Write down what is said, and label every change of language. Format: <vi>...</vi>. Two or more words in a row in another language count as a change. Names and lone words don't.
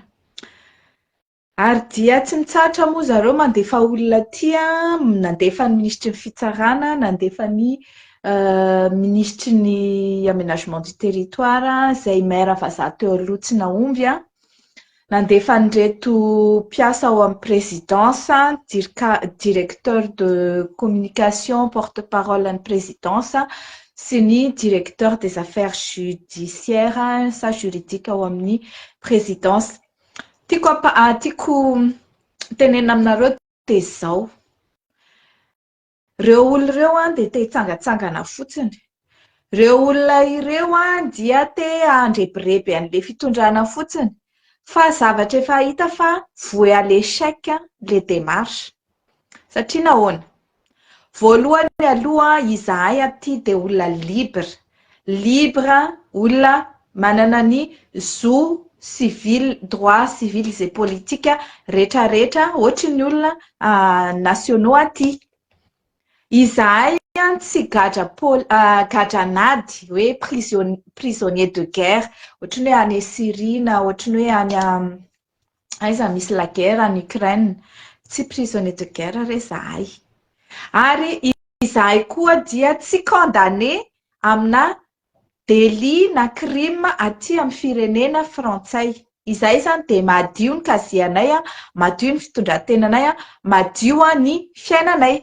<mg>Ary dia tsy mitsahatra moa zareo mandefa olona tia, nandefa ny ministry ny fitsarana, nandefa ny ministry ny</mg> <fr>aménagement du territoire,</fr> <mg>izay maire vazaha teo aloha tsy naomby, nandefa nyreto mpiasa ao amin'ny présidence,</mg> <fr>directeur de communication, porte-parole</fr> <mg>an'ny présidence, sy ny</mg> <fr>directeur des affaires judiciaires</fr> <mg>sa juridique ao amin'ny présidence. Tiako tenena aminareo dia izao. Ireo olona ireo dia te hitsangatsangana fotsiny. Ireo olona ireo dia te handrebireby an'ilay fitondrana fotsiny. Fa zavatra efa hita fa</mg> <fr>voué à l'échec les démarches.</fr> <mg>Satria nahoana? Voalohany aloha izahay aty dia olona libre, olona manana ny zo civil,</mg> <fr>droit civil et politique</fr> <mg>rehetrarehetra ohatry ny olona nationaux aty. Izahay tsy gadranady hoe</mg> <fr>prisonnier de guerre,</fr> <mg>ohatry ny hoe any Syrie na ohatry ny hoe any aiza misy</mg> <fr>la guerre en Ukraine,</fr> <mg>tsy</mg> <fr>prisonnier de guerre</fr> <mg>re izahay. Ary izahay koa dia tsy condamné amina délit na crime aty amin'ny firenena frantsay. Izahay zany dia madio ny kazianay, madio ny fitondrantenanay, madio ny fiainanay.</mg>